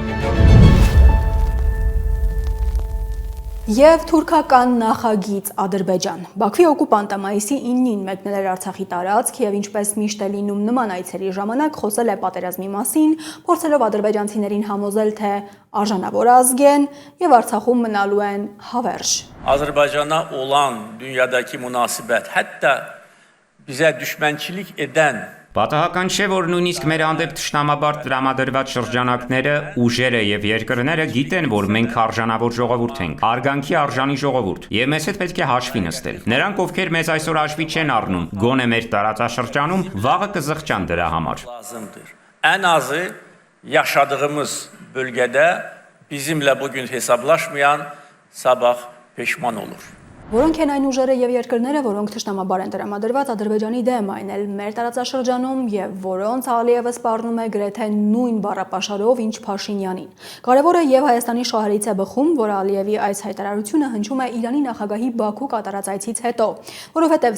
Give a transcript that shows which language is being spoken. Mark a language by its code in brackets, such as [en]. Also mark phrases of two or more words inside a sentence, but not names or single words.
[hy] Եվ թուրքական նախագիծ Ադրբեջան։ Բաքվի օկուպանտը մայիսի 9-ին մեկնել էր Արցախի տարածք եւ ինչպես միշտ է լինում նման այցերի ժամանակ խոսել է պատերազմի մասին, փորձելով ադրբեջանցիներին համոզել, թե արժանավոր ազգ են եւ Արցախում մնալու են հավերժ։ [az] Azərbaycana olan dünyadakı münasibət, hətta bize düşmençilik eden [hy] Պատահական չէ, որ նույնիսկ մեր հանդեպ թշնամաբար տրամադրված շրջանակները, ուժերը եւ երկրները գիտեն, որ մենք արժանավոր ժողովուրդ ենք, արգանքի արժանի ժողովուրդ, եւ մեզ հետ պետք է հաշվի նստել։ Նրանք, ովքեր մեզ այսօր հաշվի չեն առնում, գոնե մեր տարածաշրջանում վաղը կզղջան դրա համար։ [az] lazımdır. En azı yaşadığımız bölgede bizimle bugün hesaplaşmayan sabah pişman olur. [hy] Որոնք են այն ուժերը եւ երկրները, որոնք թշնամաբար են տրամադրված Ադրբեջանի դեմ, այն էլ մեր տարածաշրջանում եւ որոնց Ալիևը սպառնում է գրեթե նույն բառապաշարով, ինչ Փաշինյանին։ Կարևորը եւ Հայաստանի շահերից է բխում, որ Ալիևի այս հայտարարությունը հնչում է Իրանի նախագահի Բաքու կատարած այցից հետո, որովհետեւ